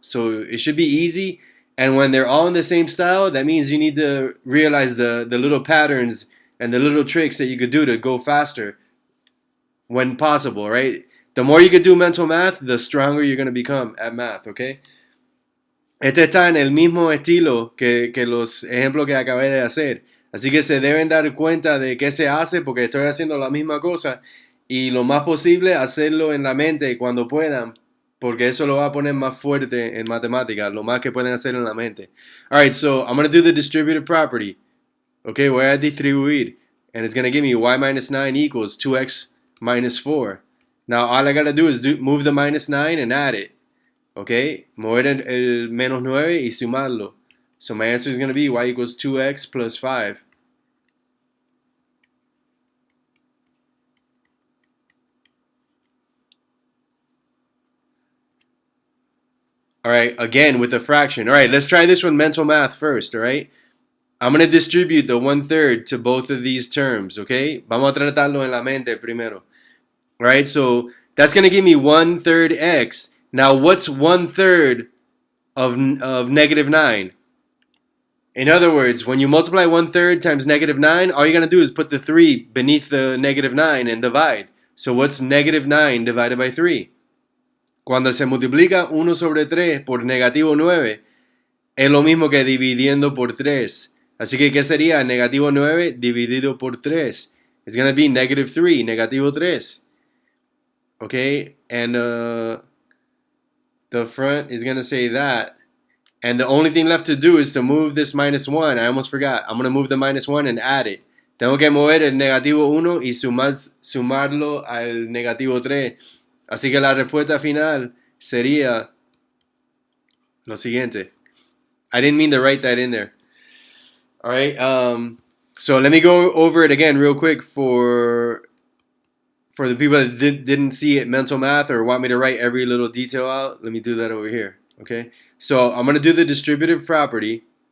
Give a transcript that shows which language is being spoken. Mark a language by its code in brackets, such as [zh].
[en] So it should be easy. And when they're all in the same style, that means you need to realize the little patterns and the little tricks that you could do to go faster when possible, right? The more you could do mental math, the stronger you're going to become at math, okay? [es] Este está en el mismo estilo que los ejemplos que acabé de hacer. Así que se deben dar cuenta de qué se hace porque estoy haciendo la misma cosa y lo más posible hacerlo en la mente cuando puedan porque eso lo va a poner más fuerte en matemáticas, lo más que pueden hacer en la mente. [en] All right, so I'm going to do the distributive property. Okay, [es] voy a distribuir [en] and it's going to give me y minus 9 equals 2x minus 4. Now all I got to do is move the minus 9 and add it. [es] Okay, mover el menos 9 y sumarlo. [en] So my answer is going to be y equals 2x plus 5. All right, again with a fraction. All right, let's try this one mental math first, all right? I'm going to distribute the 1/3 to both of these terms, okay? [es] Vamos a tratarlo en la mente primero. [en] All right, so that's going to give me 1/3 x. Now, what's 1/3 of negative 9? In other words, when you multiply 1/3 times negative 9, all you're going to do is put the 3 beneath the negative 9 and divide. So what's negative 9 divided by 3? [es] Cuando se multiplica 1 sobre 3 por negativo 9, es lo mismo que dividiendo por 3. Así que, ¿qué sería negativo 9 dividido por 3? [en] It's going to be negative 3, [es] negativo 3. [en] Okay, and the front is going to say that. And the only thing left to do is to move this minus 1. I almost forgot. I'm going to move the minus 1 and add it. [es] Tengo que mover el negativo 1 y sumarlo al negativo 3. Así que la respuesta final sería lo siguiente. [en] I didn't mean to write that in there. All right. So let me go over it again real quick for the people that didn't see it mental math or want me to write every little detail out. Let me do that over here. Okay. So I'm going to do the distributive property.